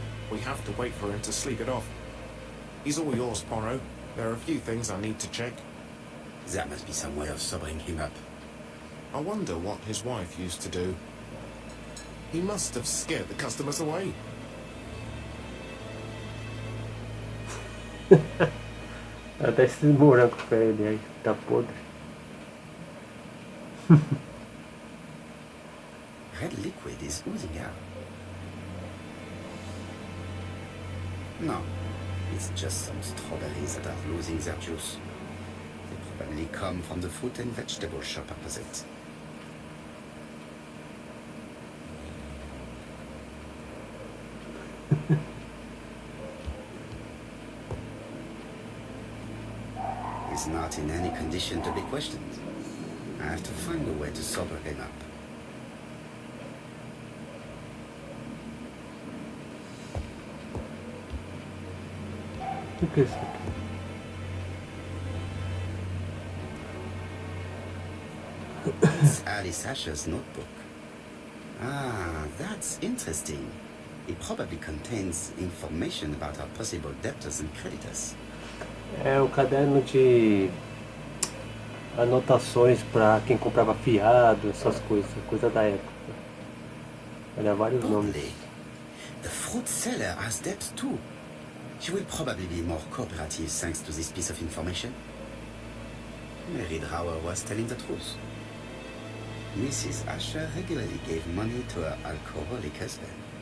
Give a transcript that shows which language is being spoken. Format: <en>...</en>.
<en>We have to wait for him to sleep it off. He's all yours, Poirot. There are a few things I need to check. There must be some way of sobering him up. I wonder what his wife used to do. He must have scared the customers away.</en> <pt>Até esse morango pra ele aí, tá podre.</pt> <en>Red liquid is oozing out. No, it's just some strawberries that are losing their juice. They probably come from the fruit and vegetable shop opposite. He's not in any condition to be questioned. I have to find a way to sober him up.</en> <pt>O que é isso aqui?</pt> <en>It's Alice Asher's notebook. Ah, that's interesting. It probably contains information about our possible debtors and creditors.</en> <pt>É o caderno de anotações para quem comprava fiado, essas coisas, coisa da época. Olha, vários nomes.</pt> <en>Probably. The fruit seller has debts too. She will probably be more cooperative thanks to this piece of information. Mary Drower was telling the truth. Mrs. Asher regularly gave money to her alcoholic husband.</en>